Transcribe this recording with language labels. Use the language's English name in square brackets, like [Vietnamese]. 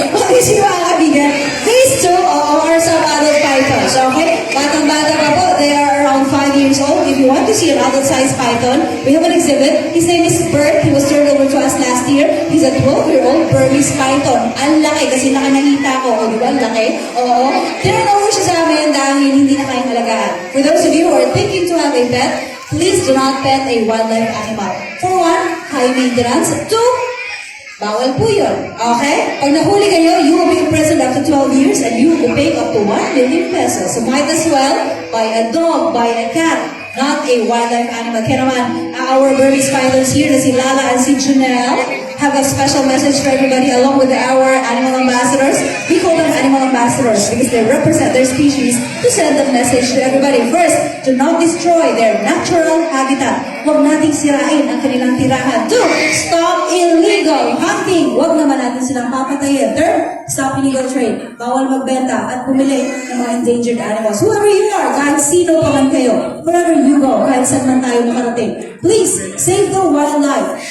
[Filipino] Okay, sige mga kabigan. [English] These two are some adult pythons. Okay? [Filipino] Batang-bata pa po. [English] They are around 5 years old. If you want to see an adult-sized python, we have an exhibit. His name is Bert. He was turned over to us last year. He's a 12-year-old Burmese python. [Filipino] Ang laki kasi nakanalita ko. O, di ba? Ang laki. Oo. Turned over siya sa amin dahil hindi na kayang alagaan. [English] For those of you who are thinking to have a pet, please do not pet a wildlife animal. For one, high maintenance. Two, [Filipino] bawal po yun. [English] Okay? [Filipino] Pag nahuli kayo, [English] you will be imprisoned up to 12 years and you will be paying up to 1 million pesos. So might as well buy a dog, buy a cat, not a wildlife animal. [Filipino] Kaya naman, [English] our Burmese pythons here na si Lala and si Janelle have a special message for everybody along with our animal ambassadors. We call them animal ambassadors because they represent their species to send a message to everybody. First, do not destroy their natural habitat. [Filipino] Huwag nating sirain ang kanilang tirahan. [English] Two, stop illegal hunting. [Filipino] Huwag naman natin silang papatayin. [English] Third, stop illegal trade. [Filipino] Bawal magbenta at pumili ng mga endangered animals. [English] Whoever you are, [Filipino] kahit sino pa man kayo, [English] wherever you go, [Filipino] kahit saan man tayo makarating, [English] please save the wildlife.